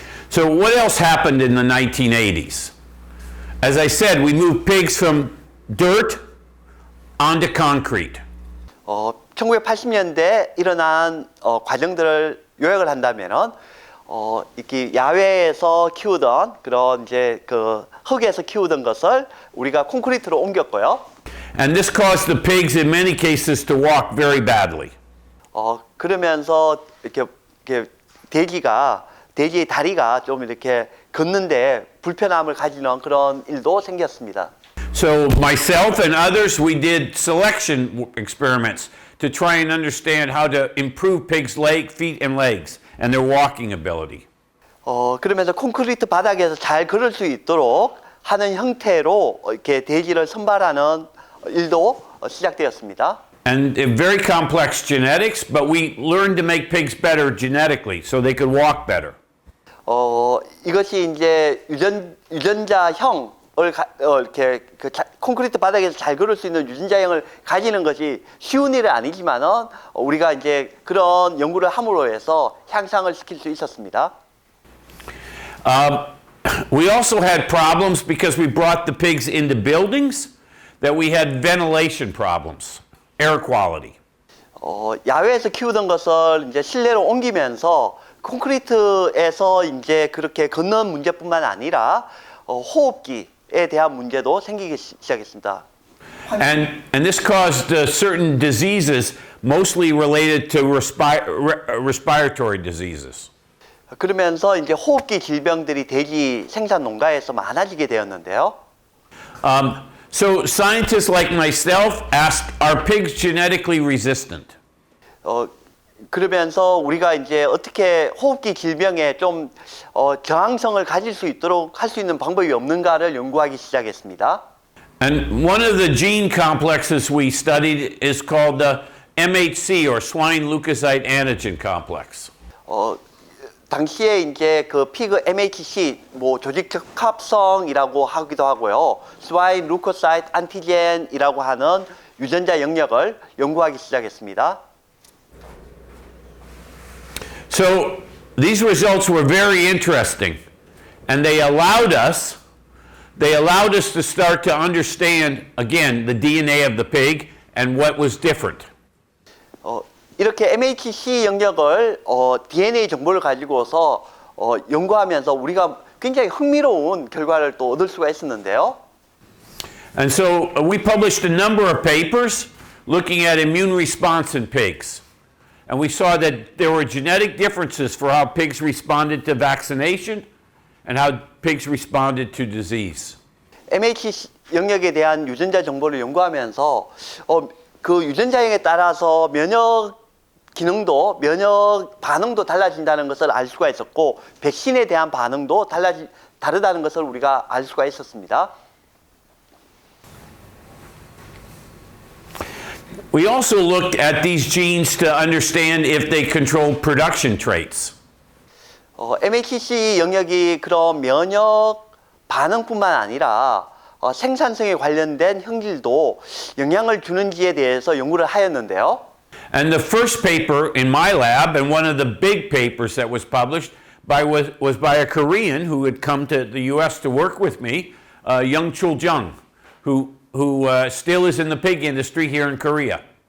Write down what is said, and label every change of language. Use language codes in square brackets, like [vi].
[en] So what else happened in the 1980s? As I said, we moved pigs from dirt onto concrete. [ko] 1980년대 일어난 과정들을 요약을 한다면은 이렇게 야외에서 키우던 그런 이제 그 흙에서 키우던 것을 우리가 콘크리트로 옮겼고요. [en] And this caused the pigs in many cases to walk very badly. [ko] 그러면서 이렇게 돼지의 다리가 좀 이렇게 걷는데 불편함을 가지는 그런 일도 생겼습니다. [en] So myself and others, we did selection experiments to try and understand how to improve pigs' feet and legs and their walking ability. [ko] 그러면서 콘크리트 바닥에서 잘 걸을 수 있도록 하는 형태로 이렇게 돼지를 선발하는 일도 시작되었습니다. [en] And very complex genetics, but we learned to make pigs better genetically so they could walk better. [ko] 이것이 이제 유전자형을 이렇게 콘크리트 바닥에서 잘 걸을 수 있는 유전자형을 가지는 것이 쉬운 일은 아니지만은 우리가 이제 그런 연구를 함으로 해서 향상을 시킬 수 있었습니다. [en] We also had problems because we brought the pigs into buildings that we had ventilation problems, air quality. [ko] 야외에서 키우던 것을 이제 실내로 옮기면서 콘크리트에서 이제 그렇게 걷는 문제뿐만 아니라 호흡기에 대한 문제도 생기기 시작했습니다. [en] And this caused certain diseases, mostly related to respiratory diseases. [ko] 그러면서 이제 호흡기 질병들이 돼지 생산 농가에서 많아지게 되었는데요. [en] So scientists like myself asked, are pigs genetically resistant? [ko] 그러면서 우리가 이제 어떻게 호흡기 질병에 좀 저항성을 가질 수 있도록 할 수 있는 방법이 없는가를 연구하기 시작했습니다. [en] And one of the gene complexes we studied is called the MHC, or swine leukocyte antigen complex. [ko] 당시에 이제 그 피그 MHC 뭐 조직 적합성이라고 하기도 하고요. 스와인 루코사이트 안티젠이라고 하는 유전자 영역을 연구하기 시작했습니다. [en] So these results were very interesting, and they allowed us to start to understand again the DNA of the pig and what was different. [ko] 이렇게 MHC 영역을 DNA 정보를 가지고서 연구하면서 우리가 굉장히 흥미로운 결과를 또 얻을 수가 있었는데요. [en] And so we published a number of papers looking at immune response in pigs. And we saw that there were genetic differences for how pigs responded to vaccination and how pigs responded to disease. [ko] MHC 영역에 대한 유전자 정보를 연구하면서 그 유전자형에 따라서 면역 기능도 면역 반응도 달라진다는 것을 알 수가 있었고 백신에 대한 반응도 다르다는 것을 우리가 알 수가 있었습니다. [en] We also looked at these genes to understand if they control production traits. [ko] MHC 영역이 그런 면역 반응뿐만 아니라 생산성에 관련된 형질도 영향을 주는지에 대해서 연구를 하였는데요. [en] And the first paper in my lab, and one of the big papers that was published, was by a Korean who had come to the U.S. to work with me, Young-Chul Jung, who still is in the pig industry here in Korea.